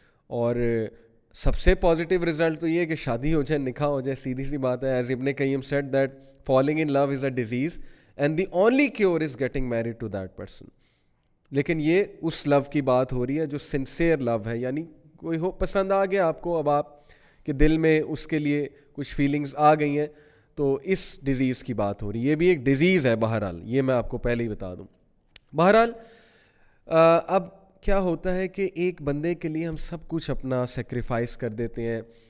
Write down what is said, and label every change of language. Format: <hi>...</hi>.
<ur>اور سب سے positive result تو یہ ہے کہ شادی ہو جائے, نکاح ہو جائے, سیدھی سی بات ہے.</ur> <en>As Ibn Qayyim said that falling in love is a disease and the only cure is getting married to that person.</en> <ur>لیکن یہ اس لو کی بات ہو رہی ہے جو سنسیئر لو ہے, یعنی کوئی ہو پسند آ گیا آپ کو, اب آپ کے دل میں اس کے لیے کچھ فیلنگز آ گئی ہیں, تو اس ڈیزیز کی بات ہو رہی ہے. یہ بھی ایک ڈیزیز ہے بہرحال, یہ میں آپ کو پہلے ہی بتا دوں. بہرحال اب کیا ہوتا ہے کہ ایک بندے کے لیے ہم سب کچھ اپنا سیکریفائس کر دیتے ہیں.</ur>